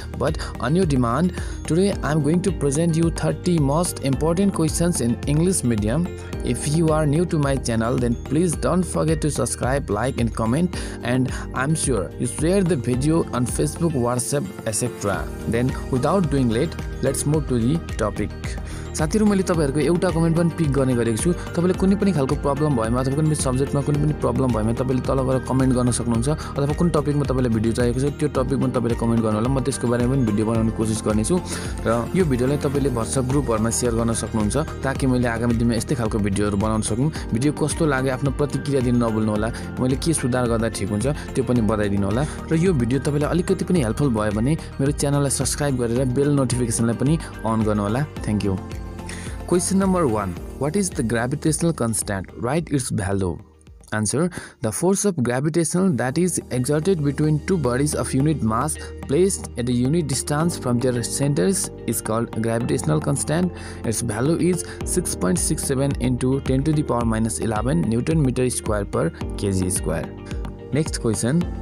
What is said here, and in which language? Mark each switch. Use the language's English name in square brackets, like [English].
[English] But on your demand, today I'm going to present you 30 most important questions in English medium. If you are new to my channel, then please don't forget to subscribe, like and comment, and I'm sure you share the video on Facebook, WhatsApp, etc. Then without doing late, let's move to the topic. [Nepali] साथीहरु मैले तपाईहरुको एउटा comment पनि pick गर्ने गरेको छु। तपाईले कुनै पनि खालको प्रब्लम भएमा अथवा कुनै पनि सब्जेक्टमा कुनै पनि प्रब्लम भएमा तपाईले तल गएर कमेन्ट गर्न सक्नुहुन्छ अथवा कुन टपिकमा तपाईलाई भिडियो चाहिएको छ त्यो टपिकमा तपाईले कमेन्ट गर्नु होला। म त्यसको बारेमा पनि भिडियो बनाउने कोसिस गर्ने छु र यो भिडियोलाई तपाईले WhatsApp ग्रुपहरुमा शेयर गर्न सक्नुहुन्छ ताकि मैले आगामी दिनमा यस्तै खालको भिडियोहरु बनाउन सकूं। भिडियो कस्तो लाग्यो आफ्नो प्रतिक्रिया दिन नभुल्नु होला। मैले के सुधार गर्दा ठीक हुन्छ त्यो पनि बताइदिनु होला र यो भिडियो तपाईलाई अलिकति पनि हेल्पफुल भयो भने मेरो च्यानललाई सब्स्क्राइब गरेर बेल नोटिफिकेसनलाई पनि अन गर्नु होला। [English] Thank you. Question number 1. What is the gravitational constant? Write its value. Answer. The force of gravitation that is exerted between two bodies of unit mass placed at a unit distance from their centers is called gravitational constant. Its value is 6.67 into 10 to the power minus 11 Newton meter square per kg square. Next question.